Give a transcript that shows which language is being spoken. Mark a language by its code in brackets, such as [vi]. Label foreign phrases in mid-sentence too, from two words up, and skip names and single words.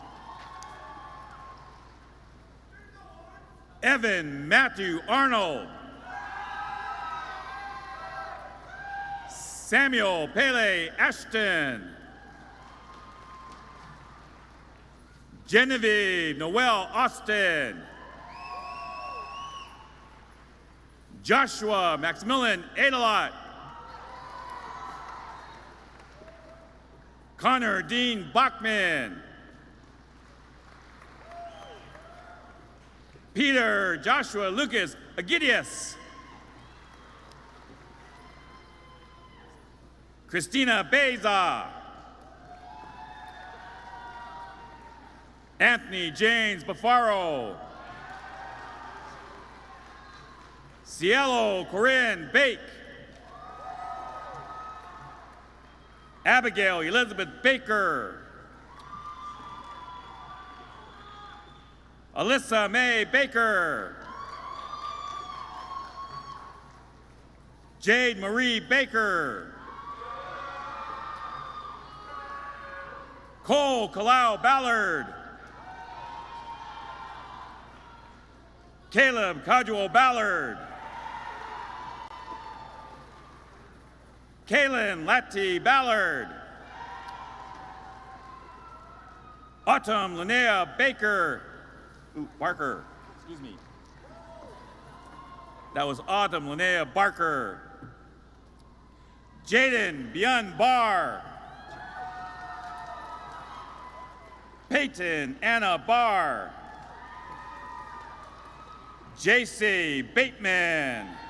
[en] Evan Matthew Arnold. Samuel Pele Ashton. Genevieve Noel Austin. Joshua Maximilian Adelot. Connor Dean Bachman. Peter Joshua Lucas Agidius. Christina Beza. Anthony James Bafaro. Cielo Corinne Bake. Abigail Elizabeth Baker. Alyssa Mae Baker. Jade Marie Baker. Cole Kalau Ballard. Caleb Cajual Ballard. Kaylin Latti Ballard. Autumn Linnea Barker. Excuse me. That was Autumn Linnea Barker. Jaden Bian Barr. Peyton Anna Barr. JC Bateman.